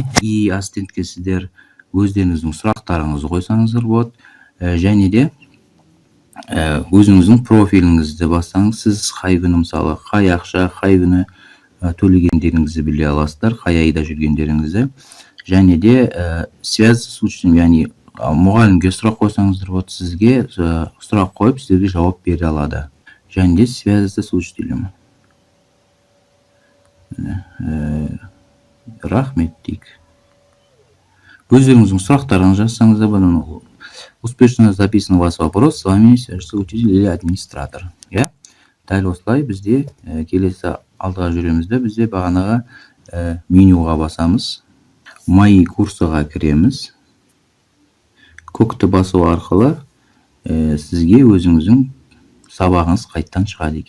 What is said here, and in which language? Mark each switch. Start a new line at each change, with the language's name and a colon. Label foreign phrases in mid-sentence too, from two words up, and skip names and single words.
Kazakh: И ассистентке сіздер өздеріңіздің сұрақтарыңызды қойсаңыздар болады. Және де өзіңіздің профиліңізді бассаңыз, сіз қай күні мысалы қай ақша, қай күні төлегендеріңізді біле аласыздар, қай айда жүргендеріңізді. Және де
Russian: связь с учителем,
Kazakh: яғни мұғалімге сұрақ қойсаңыздар болады, сізге сұрақ қойып, сіздерге жауап бере алады. Және де
Russian: связь с учителем.
Kazakh: Рахмет дейік. Өздеріңіздің сұрақтарыңызды жазсаңыздар,
Russian: успешно записан у вас вопрос, с вами свяжется учитель или администратор.
Kazakh: Дәл осылай бізде келесі алдыға жүремізді, бізде бағанаға менюға басамыз.
Russian: Мои курсыға
Kazakh: кіреміз. Көкті басу арқылы сізге өзіңіздің сабағыңыз қайттан шығады екен.